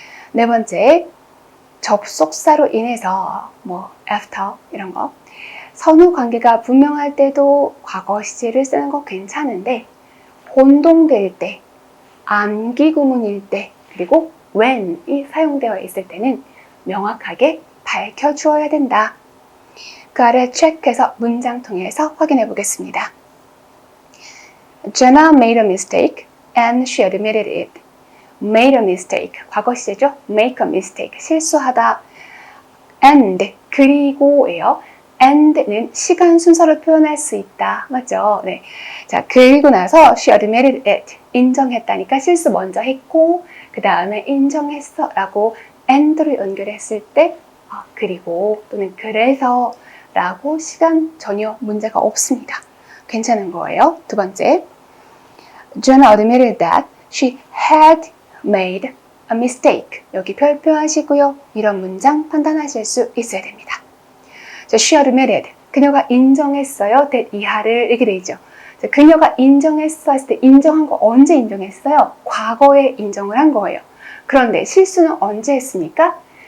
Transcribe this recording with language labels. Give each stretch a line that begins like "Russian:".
Korean: 네 번째, 접속사로 인해서 뭐 after 이런 거 선후 관계가 분명할 때도 과거 시제를 쓰는 거 괜찮은데 혼동될 때, 암기 구문일 때, 그리고 when이 사용되어 있을 때는 명확하게 밝혀주어야 된다. 그 아래 체크해서 문장 통해서 확인해 보겠습니다.
English: Jenna made a mistake and she admitted it. made a mistake,
Korean: 과거 시제죠?
English: make a mistake,
Korean: 실수하다. and, 그리고예요. and는 시간 순서를 표현할 수 있다. 맞죠? 네. 자, 그리고 나서
English: she admitted it,
Korean: 인정했다니까 실수 먼저 했고 그 다음에 인정했어 라고 and로 연결했을 때 그리고 또는 그래서 라고 시간 전혀 문제가 없습니다. 괜찮은 거예요. 두 번째,
English: Jenna admitted that she had made a mistake.
Korean: 여기 별표하시고요. 이런 문장 판단하실 수 있어야 됩니다. 자,
English: she admitted.
Korean: 그녀가 인정했어요. that 이하를 이렇게 돼 있죠. 자, 그녀가 인정했어 했을 때 인정한 거 언제 인정했어요? 과거에 인정을 한 거예요. 그런데 실수는 언제 했습니까?